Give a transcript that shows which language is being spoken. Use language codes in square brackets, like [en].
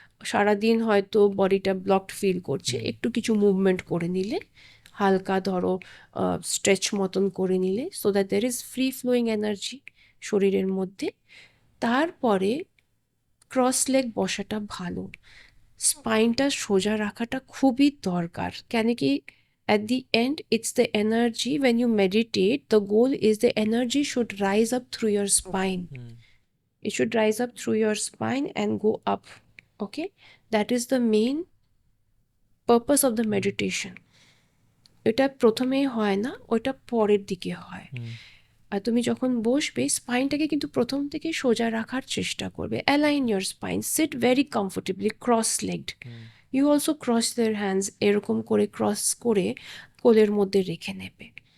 [bn] সারাদিন হয়তো বডিটা ব্লকড ফিল করছে, একটু কিছু মুভমেন্ট করে নিলে, হালকা ধরো স্ট্রেচ মতন করে নিলে, [en] so that there is free flowing energy [bn] শরীরের মধ্যে। তারপরে ক্রস লেগ বসাটা ভালো, স্পাইনটা সোজা রাখাটা খুবই দরকার। কেন কি, [en] at the end it's the energy, when you meditate the goal is the energy should rise up through your spine. It should rise up through your spine and go up. Okay, that is the main purpose of the meditation. [bn] এটা প্রথমেই হয় না, ওটা পরের দিকে হয়। আর তুমি যখন বসবে স্পাইনটাকে কিন্তু প্রথম থেকে সোজা রাখার চেষ্টা করবে। [en] Align your spine, sit very comfortably, cross legged. You also cross their hands, [bn] এরকম করে ক্রস করে কোলের মধ্যে রেখে নেবে।